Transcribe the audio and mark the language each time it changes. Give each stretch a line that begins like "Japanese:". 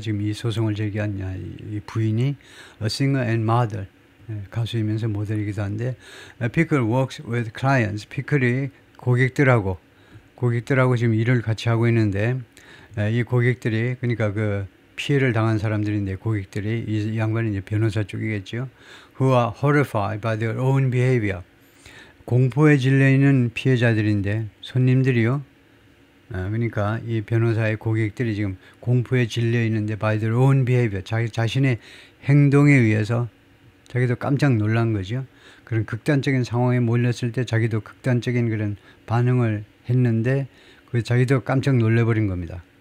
Korean: 지금 이 소송을 제기한 이 부인이
English: a singer and model,
Korean: 가수이면서 모델이기도 한데, 피클
English: works with clients,
Korean: 피클이 고객들하고 지금 일을 같이 하고 있는데, 이 고객들이, 그러니까 그 피해를 당한 사람들인데, 고객들이, 이 양반이 이제 변호사 쪽이겠죠.
English: who are horrified by their own behavior,
Korean: 공포에 질려 있는 피해자들인데, 손님들이요. 그러니까 이 변호사의 고객들이 지금 공포에 질려 있는데,
English: by their own behavior,
Korean: 자신의 행동에 의해서 자기도 깜짝 놀란 거죠. 그런 극단적인 상황에 몰렸을 때 자기도 극단적인 그런 반응을 했는데, 그 자기도 깜짝 놀래버린 겁니다.